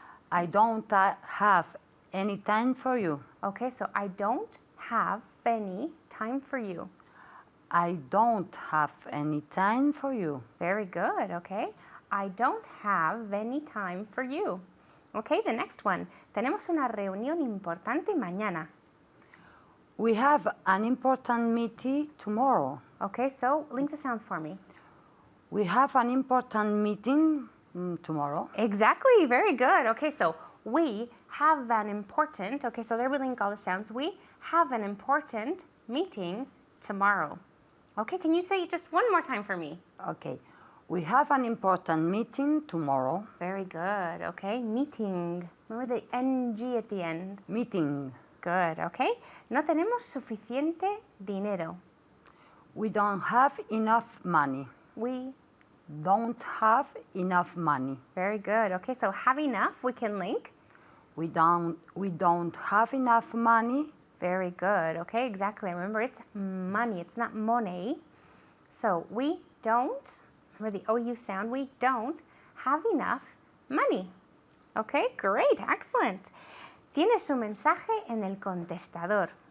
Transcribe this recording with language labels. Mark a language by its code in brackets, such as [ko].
[en] I don't have any time for you. Okay, so I don't have any time for you. I don't have any time for you. Very good, okay? I don't have any time for you. Okay, the next one. [es] Tenemos una reunión importante mañana. [en] We have an important meeting tomorrow. Okay, so link the sounds for me. We have an important meeting tomorrow. Exactly, very good. Okay, so we have an important, okay, so there we link all the sounds. We have an important meeting tomorrow. Okay, can you say it just one more time for me? Okay. We have an important meeting tomorrow. Very good, okay. Meeting. Remember the NG at the end. Meeting. Good, okay. [es] No tenemos suficiente dinero. [en] We don't have enough money. We, Don't have enough money. very good. Okay, so have enough, we can link. We don't have enough money. Very good, okay, exactly. Remember, it's money, it's not money. So we don't, remember the OU sound, we don't have enough money. Okay, great, excellent. [es] Tienes un mensaje en el contestador.